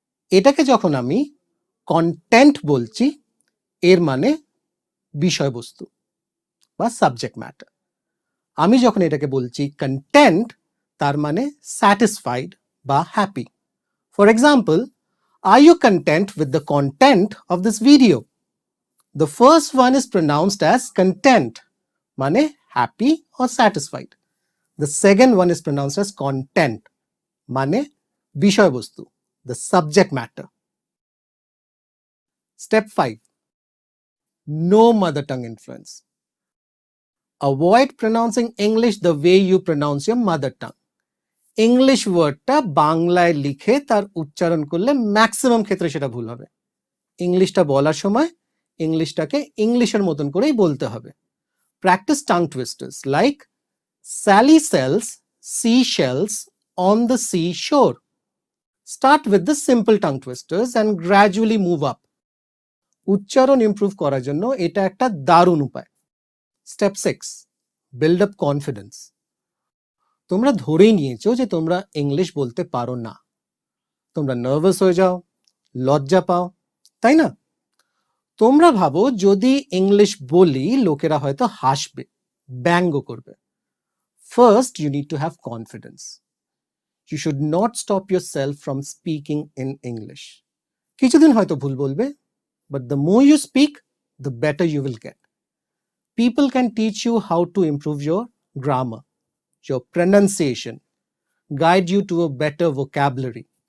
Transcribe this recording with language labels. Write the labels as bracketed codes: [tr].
[bn] এটাকে যখন আমি কন্টেন্ট বলছি, এর মানে বিষয়বস্তু বা সাবজেক্ট ম্যাটার। আমি যখন এটাকে বলছি কন্টেন্ট, তার মানে স্যাটিসফাইড বা happy. [en] For example, are you content with the content of this video? The first one is pronounced as content, মানে happy or satisfied. The second one is pronounced as content, [bn] মানে বিষয়বস্তু, [en] the subject matter. Step 5. No mother tongue influence. Avoid pronouncing English the way you pronounce your mother tongue. [bn] English ওয়ার্ডটা বাংলায় লিখে তার উচ্চারণ করলে maximum ক্ষেত্রে সেটা ভুল হবে। ইংলিশটা বলার সময় ইংলিশটাকে ইংলিশের মতন করেই বলতে হবে। [en] Practice tongue twisters like Sally sells seashells on the seashore. Start with the simple tongue twisters and gradually move up. [bn] উচ্চারণ ইমপ্রুভ করার জন্য এটা একটা দারুণ উপায়। [en] Step 6. Build up confidence. [bn] তোমরা ধরেই নিয়েছো যে তোমরা ইংলিশ বলতে পারো না। তোমরা নার্ভাস হয়ে যাও, লজ্জা পাও, তাই না? তোমরা ভাবো যদি ইংলিশ বলি লোকেরা হয়তো হাসবে, ব্যঙ্গ করবে। [en] First, you need to have confidence. You should not stop yourself from speaking in English. [bn] কিছুদিন হয়তো ভুল বলবে, [en] but the more you speak, the better you will get. People can teach you how to improve your grammar, your pronunciation, guide you to a better vocabulary.